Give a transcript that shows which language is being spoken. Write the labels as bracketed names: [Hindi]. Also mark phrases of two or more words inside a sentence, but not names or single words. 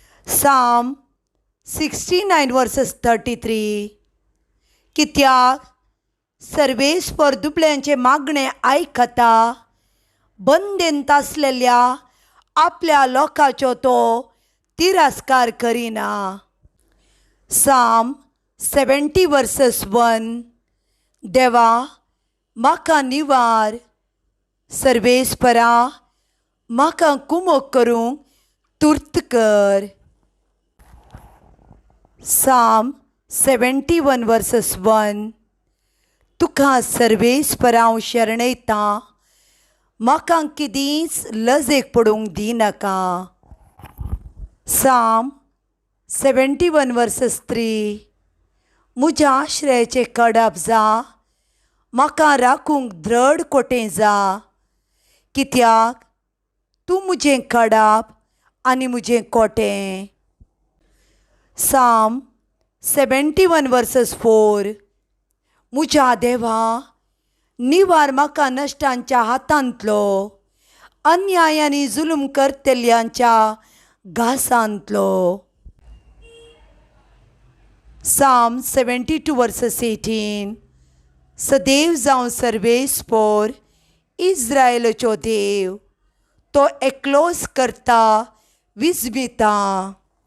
[English] Psalm 69 verses 33. [Konkani] कित्याक सर्वेस परदुपल्यांचे मागणे आयकता, बंदेंत आसलेल्या आपल्या लोकांचो तो तिरस्कार करिना. [English] Psalm 70 verses 1. [Konkani] देवा म्हाका निवार, सर्वेस्परा म्हाका कुमोक करूंक तुर्त कर. [English] Psalm 71 verses 1. [Konkani] तुका सर्वेस्परा हांव शरणयता, म्हाका किदींच लजेक पडूंक दिनाका. [English] Psalm 71 verses 3. [Konkani] म्हज्या आश्रयाचें कडब जा, म्हाका राखूंक दृढ कोटें जा, कित्याक तूं म्हजें कडब आनी म्हजें कोटें. [English] Psalm 71 verses 4. [Konkani] म्हज्या देवा, निवार म्हाका नश्टांच्या हातांतलो, अन्याय आनी जुलम करतल्यांच्या घासांतलो. [English] Psalm 72 verses 18. [Konkani] सदैव जावं सर्वेस्पर इस्रायेलाचो देव, तो एकलोच करता विजमिता.